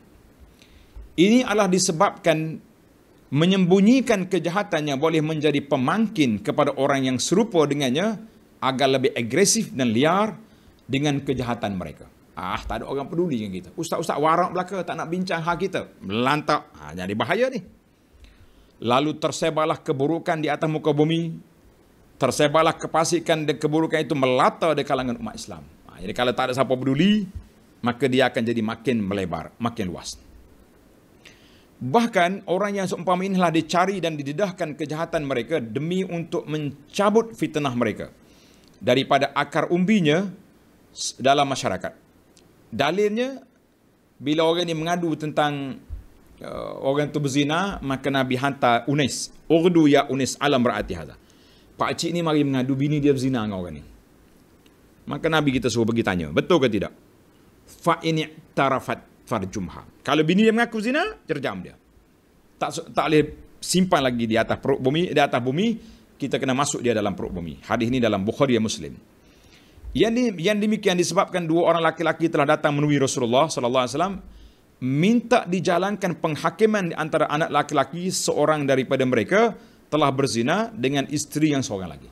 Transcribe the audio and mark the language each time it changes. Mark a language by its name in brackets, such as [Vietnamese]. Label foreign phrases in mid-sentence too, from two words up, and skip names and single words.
[Malay] Ini adalah disebabkan menyembunyikan kejahatannya boleh menjadi pemangkin kepada orang yang serupa dengannya agar lebih agresif dan liar dengan kejahatan mereka. Tak ada orang peduli dengan kita. Ustaz-ustaz warak belaka tak nak bincang hal kita. Melantak. Jadi bahaya ni. Lalu tersebarlah keburukan di atas muka bumi. Tersebarlah kefasikan dan keburukan itu melata di kalangan umat Islam. Jadi kalau tak ada siapa peduli, maka dia akan jadi makin melebar, makin luas. Bahkan orang yang seumpama inilah dicari dan didedahkan kejahatan mereka demi untuk mencabut fitnah mereka daripada akar umbinya dalam masyarakat. Dalilnya, bila orang ini mengadu tentang orang itu berzina, maka Nabi hantar Unis. [Arabic] اغد يا أنيس إلى امرأة هذا. [Malay] Pak cik ni mari mengadu bini dia berzina dengan orang ni. Maka Nabi kita suruh pergi tanya, betul ke tidak? [Arabic] فإن اعترفت فارجمها. [Malay] Kalau bini dia mengaku zina, terjam dia. Tak boleh simpan lagi di atas perut bumi, di atas bumi, kita kena masuk dia dalam perut bumi. Hadis ini dalam Bukhari dan Muslim. Yang demikian disebabkan dua orang laki-laki telah datang menemui Rasulullah [Arabic] صلى الله عليه وسلم [Malay] minta dijalankan penghakiman di antara anak laki-laki seorang daripada mereka telah berzina dengan isteri yang seorang lagi.